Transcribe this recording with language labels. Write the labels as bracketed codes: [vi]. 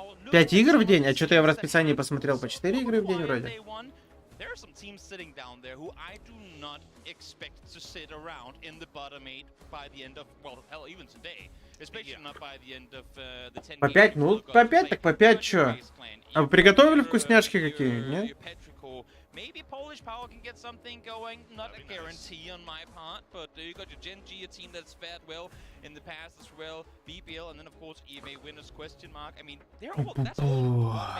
[ru] 5 игр в день? А что-то я в расписании посмотрел по 4 игры в день вроде. [en] There are some teams sitting down there who I do not expect to sit around in the bottom 8 by the end of, well, hell, even today, especially not by the end of the 10 [ru] По 5, ну, по 5, так по 5 чё? А вы приготовили вкусняшки какие, нет? [en] Maybe Polish Power can get something going, not a guarantee on my part, but you got your Gen G, a team that's fared well in the past as well, BBL, and then of course EMA winners question mark. I mean, they're all, that's all